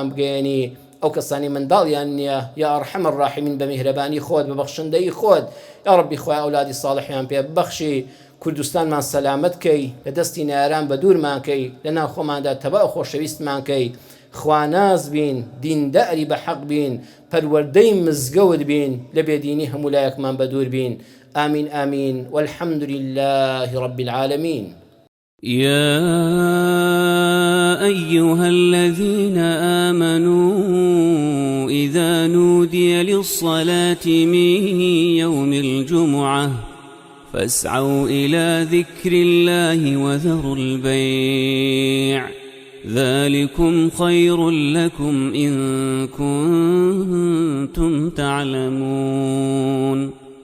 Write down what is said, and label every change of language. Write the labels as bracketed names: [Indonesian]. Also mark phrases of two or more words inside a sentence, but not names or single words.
[Central Kurdish] بگەێنی ئەو کەسانی منداڵیان نییە [Arabic] یا ئەرحەم الراحمین [Central Kurdish] بە میهرەبانی خۆت بە بەخشندەی خۆت [Arabic] یا ڕەبی [Central Kurdish] خوا ئەولادی ساڵحیان پێ ببەخشی کوردستانمان سەلامەت کەی لە دەستی ناران بە دوورمان کەی لەناو خۆماندا تەبا و خۆشەویستمان کەی خواناز بین دیندەری بە حەق بین پەروەردەی مزگەوت بین لە بێدینی هەموو لایەکمان بە دوور بین [Arabic] آمين آمين والحمد لله رب العالمين. يا أيها الذين آمنوا إذا نودي للصلاة من يوم الجمعة فاسعوا إلى ذكر الله وذروا البيع ذلكم خير لكم إن كنتم تعلمون.